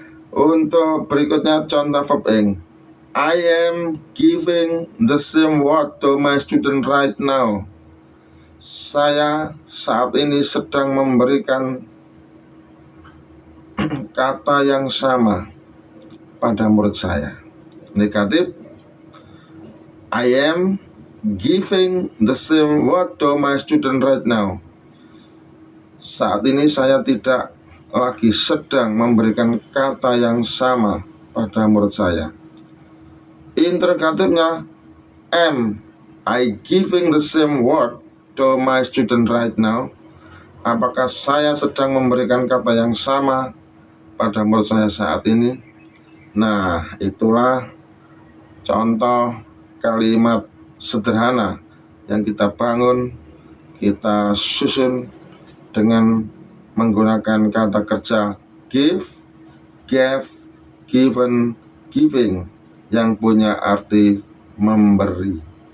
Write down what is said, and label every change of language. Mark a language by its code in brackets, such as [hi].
[id] Untuk berikutnya contoh verb ing. [en] I am giving the same work to my student right now. [id] Saya saat ini sedang memberikan kata yang sama pada murid saya. [en] Negatif, I am giving the same work to my student right now. [id] Saat ini saya tidak lagi sedang memberikan kata yang sama pada murid saya. [en] Interrogatifnya, am I giving the same work to my student right now? [id] Apakah saya sedang memberikan kata yang sama pada murid saya saat ini? Nah, itulah contoh kalimat sederhana yang kita bangun, kita susun dengan menggunakan kata kerja give, gave, given, giving yang punya arti memberi.